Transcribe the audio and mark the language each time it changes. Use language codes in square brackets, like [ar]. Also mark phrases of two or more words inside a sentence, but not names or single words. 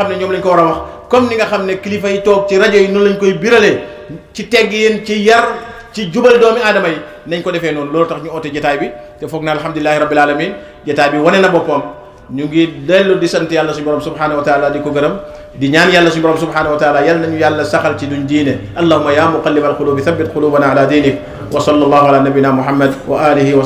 [wo] xam ne ñoom lañ ko war a wax comme ni nga xam ne kilifa yi toog ci rajo yi noonu lañ koy biralee ci tegg yéen ci yar ci jubal doomi aadama yi nañ ko defee noonu loolu tax ñu oote jotaay bi te foog naa [ar] الحمد لله رب العالمين [wo] jotaay bi wane na boppam ñu ngi dellu di sant yàlla suñu borom [ar] سبحانه وتعالى [wo] di ko gërëm di ñaan yàlla suñu borom [ar] سبحانه وتعالى [wo] yal nañu yàlla saxal ci duñ diine [ar] اللهم يا مقلب القلوب ثبت قلوبنا على دينك وصلى الله على نبينا محمد وعلى آله و